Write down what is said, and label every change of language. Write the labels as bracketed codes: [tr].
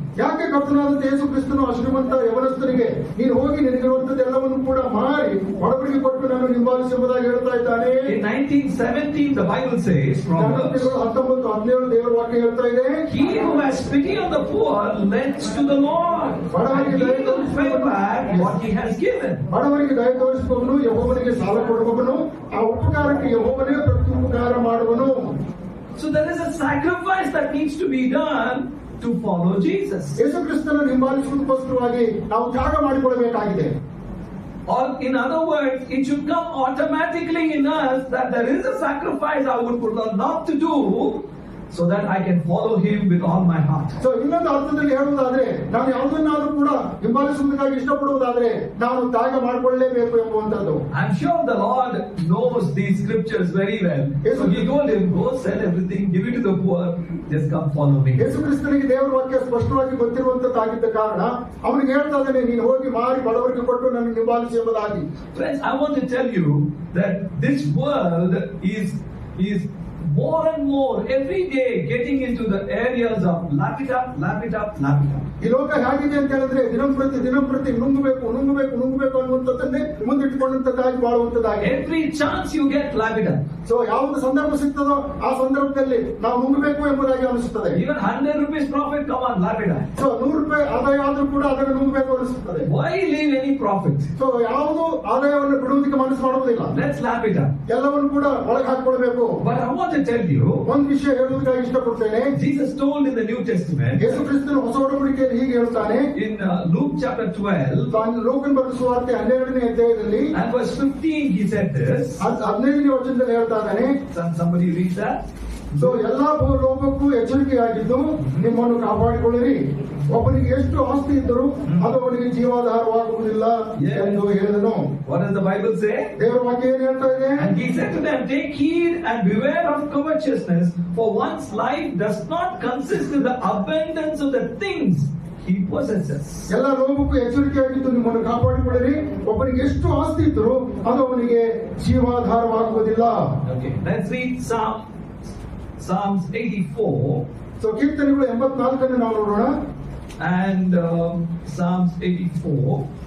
[kn] ಯಾಕೆ ಕರ್ತನಾದ ಯೇಸು ಕ್ರಿಸ್ತನು ಶ್ರೀಮಂತ ಯವನಸ್ಥನಿಗೆ ನೀನು ಹೋಗಿ ನಿನಗಿರುವಂತದ್ದೆಲ್ಲವನ್ನು ಕೂಡ ಮಾರಿ ಬಡವರಿಗೆ ಕೊಟ್ಟು ನಾನು ಹಿಂಬಾಲಿಸು ಎಂಬುದಾಗಿ ಹೇಳ್ತಾ ಇದ್ದಾನೆ. [en] In 19:17 the Bible says, Proverbs [kn] 19:17 ದೇವರ ವಾಕ್ಯ ಹೇಳ್ತಾ ಇದೆ, [en] he who has pity on the poor lends to the Lord, and he will pay back what he has given. [kn] ಬಡವರಿಗೆ ದಯ ತೋರಿಸುವವನು ಯೆಹೋವನಿಗೆ ಸಾಲ ಕೊಡುವವನು, ಆ ಉಪಕಾರಕ್ಕೆ ಯೆಹೋವನೇ ಪ್ರತ್ಯುಪಕಾರ ಮಾಡುವನು. [en] So there is a sacrifice that needs to be done to follow Jesus. [kn] ಯೇಸು ಕ್ರಿಸ್ತನನ್ನು ಹಿಂಬಾಲಿಸುವುದಕ್ಕೋಸ್ಕರವಾಗಿ ನಾವು ತ್ಯಾಗ ಮಾಡಿಕೊಳ್ಳಬೇಕಾಗಿದೆ. [en] Or in other words, it should come automatically in us that there is a sacrifice I would love to do so that I can follow him with all my heart. [kn] So ಇನ್ನೊಂದು ಅರ್ಥದಲ್ಲಿ ಹೇಳುವುದಾದ್ರೆ, ನಾನು ಯಾವುದನ್ನಾದ್ರೂ ಕೂಡ ಹಿಂಬಾಲಿಸುವುದಕ್ಕಾಗಿ ಇಷ್ಟಪಡುವುದಾದ್ರೆ ನಾನು ತ್ಯಾಗ ಮಾಡಿಕೊಳ್ಳಲೇಬೇಕು ಎಂಬುವಂತದ್ದು. [en] I'm sure the Lord knows these scriptures very well. So he told him, go sell everything, give it to the poor, just come follow me. [kn] ಯೇಸು ಕ್ರಿಸ್ತನಿಗೆ ದೇವರ ವಾಕ್ಯ ಸ್ಪಷ್ಟವಾಗಿ ಗೊತ್ತಿರುವಂತದ್ದಾಗಿದ್ದ ಕಾರಣ ಅವನಿಗೆ ಹೇಳ್ತಾ ಇದ್ದಾನೆ, ನೀನು ಹೋಗಿ ಮಾರಿ ಬಡವರಿಗೆ ಕೊಟ್ಟು ನನ್ನ ಹಿಂಬಾಲಿಸಿ ಎಂಬುದಾಗಿ. [en] Friends, I want to tell you that this world is more and more every day getting into the areas of lap it up. [kn] ಈ ಲೋಕ ಹೇಗಿದೆ ಅಂತ ಹೇಳಿದ್ರೆ ದಿನಂಪ್ರತಿ ನುಂಗಬೇಕು ಅನ್ನುವಂಥದ್ದನ್ನೇ ಮುಂದಿಟ್ಟುಕೊಂಡಂತದ್ದಾಗಿ ಬಾಳುವಂತದ್ದಾಗಿ. [en] Every chance you get, lap it up. [kn] So ಯಾವುದು ಸಂದರ್ಭ ಸಿಗ್ತದೋ ಆ ಸಂದರ್ಭದಲ್ಲಿ ನಾವು ನುಂಗಬೇಕು ಎಂಬುದಾಗಿ ಅನಿಸುತ್ತದೆ. [en] Even 100 rupees profit, come on, lap it up. [kn] So 100 ರೂಪಾಯಿ ಆದಾಯ ಆದ್ರೂ ಕೂಡ ಅದನ್ನು ನುಂಗಬೇಕು ಅನಿಸುತ್ತದೆ. [en] Why leave any profit? [kn] So ಯಾವುದು ಆದಾಯವನ್ನು ಬಿಡುವುದಕ್ಕೆ ಮನಸ್ಸು ಮಾಡುವುದಿಲ್ಲ. [en] Let's lap it up. [kn] ಎಲ್ಲವನ್ನು ಕೂಡ ಒಳಗೆ ಹಾಕೊಳ್ಬೇಕು. [en] But I want to tell you, [kn] ಒಂದು ವಿಷಯ ಹೇಳುವುದಕ್ಕಾಗಿ ಇಷ್ಟಪಡ್ತೇನೆ. [en] Jesus told in the New Testament, [kn] ಯೇಸು ಕ್ರಿಸ್ತನು ಹೊಸ ಒಡಂಬಡಿಕೆಯಲ್ಲಿ ಹೀಗೆ ಹೇಳ್ತಾನೆ. [en] in Luke chapter 12 [kn] ಲೋಕನ್ ಬರೆದ ಸುವಾರ್ತೆ 12ನೇ ಅಧ್ಯಾಯದಲ್ಲಿ [en] and verse 15 he said this. [kn] 15ನೇ ವಚನದಲ್ಲಿ ಹೇಳ್ತಾ ಇದ್ದಾನೆ. [en] Somebody read that. [kn] ಸೊ ಎಲ್ಲಾ ಲೋಕಕ್ಕೂ ಎಚ್ಚರಿಕೆಯಾಗಿದ್ದು ನಿಮ್ಮನ್ನು ಕಾಪಾಡಿಕೊಳ್ಳಿರಿ. ಒಬ್ಬನಿಗೆ ಎಷ್ಟು ಆಸ್ತಿ ಇದ್ದರೂ ಅದು ಅವನಿಗೆ ಜೀವಾಧಾರವಾಗುವುದಿಲ್ಲ ಎಂದು ಹೇಳಿದನು. [en] What does the Bible say? [kn] ದೇವರ ವಾಕ್ಯ ಏನು ಹೇಳ್ತಾ ಇದೆ? [en] And he said to them, take heed and beware of covetousness, for one's life does not consist in the abundance of the things he possesses. [kn] ಎಲ್ಲ ಲೋಕಕ್ಕೂ ಎಚ್ಚರಿಕೆಯಾಗಿದ್ದು ನಿಮ್ಮನ್ನು ಕಾಪಾಡಿಕೊಳ್ಳಿರಿ. ಒಬ್ಬನಿಗೆ ಎಷ್ಟು ಆಸ್ತಿ ಇದ್ದರೂ ಅದು ಅವನಿಗೆ ಜೀವಾಧಾರವಾಗುವುದಿಲ್ಲ. [en] Okay, let's read Psalms 84. [kn] So ಕೀರ್ತನೆಗಳು 84 ನಾವು ನೋಡೋಣ. [en] And Psalms 84